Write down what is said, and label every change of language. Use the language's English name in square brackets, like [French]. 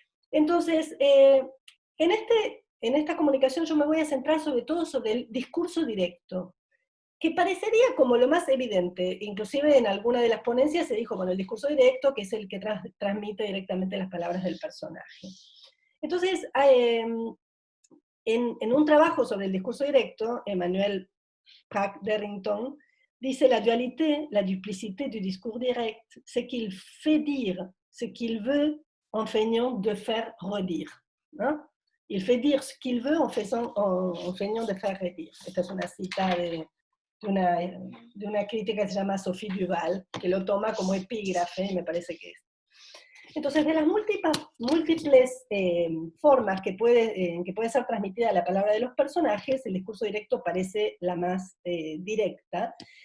[Spanish] Entonces, en esta comunicación yo me voy a centrar sobre todo sobre el discurso directo, que parecería como lo más evidente. Inclusive en alguna de las ponencias se dijo, bueno, el discurso directo, que es el que transmite directamente las palabras del personaje. Entonces, en un trabajo sobre el discurso directo, Emmanuel Pratt Darrington dice: [French] la dualité, la duplicité du discours direct, c'est qu'il fait dire ce qu'il veut en feignant de faire redire. [Spanish] ¿No? [French] Il fait dire ce qu'il veut en feignant de faire redire. [Spanish] Esta es una cita de una crítica que se llama Sophie Duval, que lo toma como epígrafe, me parece que es. Entonces, de las múltiples formas que puede ser transmitida la palabra de los personajes, el discurso directo parece la más directa.